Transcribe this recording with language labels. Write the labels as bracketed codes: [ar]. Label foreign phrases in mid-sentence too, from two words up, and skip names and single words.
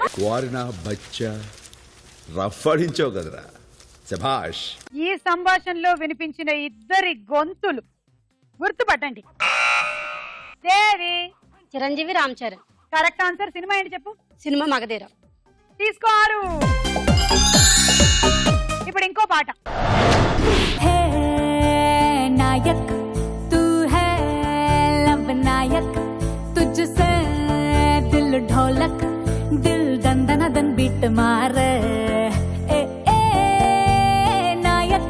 [te] వారినా బచ్చా రఫ్ ఆడించావు కదరా, శభాష్. ఈ సంభాషణలో వినిపించిన ఇద్దరి గొంతులు గుర్తుపట్టండి. దేవి. చిరంజీవి, రామ్ చరణ్. కరెక్ట్ ఆన్సర్. సినిమా ఏంటి చెప్పు? సినిమా మగధీర. తీసుకోరు. ఇప్పుడు ఇంకో పాట. [hi] हे नायक तू है लव नायक तुझसे दिल ढोलक दिल दंदन दन बीट मारे ए ए नायक